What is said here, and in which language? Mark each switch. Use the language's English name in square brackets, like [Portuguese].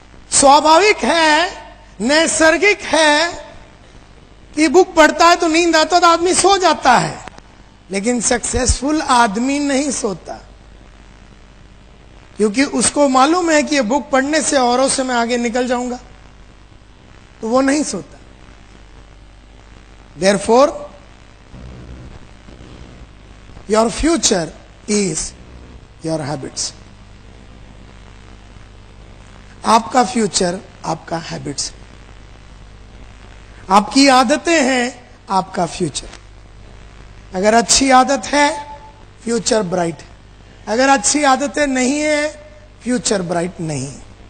[Hindi] स्वाभाविक है, नैसर्गिक है कि बुक पढ़ता है तो नींद आता है तो आदमी सो जाता है। लेकिन सक्सेसफुल आदमी नहीं सोता, क्योंकि उसको मालूम है कि ये बुक पढ़ने से औरों से मैं आगे निकल जाऊंगा, तो वो नहीं सोता। [English] Therefore, your future is your habits. [Hindi] आपका फ्यूचर आपका हैबिट्स, आपकी आदतें हैं आपका फ्यूचर। अगर अच्छी आदत है फ्यूचर ब्राइट है, अगर अच्छी आदतें नहीं है फ्यूचर ब्राइट नहीं है।